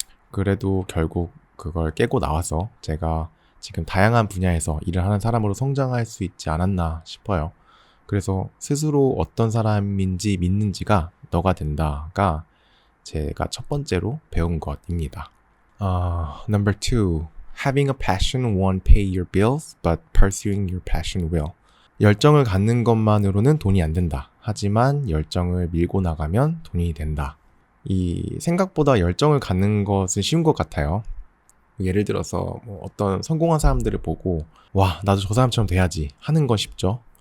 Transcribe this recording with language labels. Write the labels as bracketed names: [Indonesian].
[Korean] 그래도 결국 그걸 깨고 나와서 제가 지금 다양한 분야에서 일을 하는 사람으로 성장할 수 있지 않았나 싶어요. 그래서 스스로 어떤 사람인지 믿는지가 너가 된다가 제가 첫 번째로 배운 것입니다. [English] Number 2. Having a passion won't pay your bills, but pursuing your passion will. [Korean] 열정을 갖는 것만으로는 돈이 안 된다. 하지만 열정을 밀고 나가면 돈이 된다. 이 생각보다 열정을 갖는 것은 쉬운 것 같아요. 예를 들어서 어떤 성공한 사람들을 보고 와, 나도 저 사람처럼 돼야지 하는 건 쉽죠.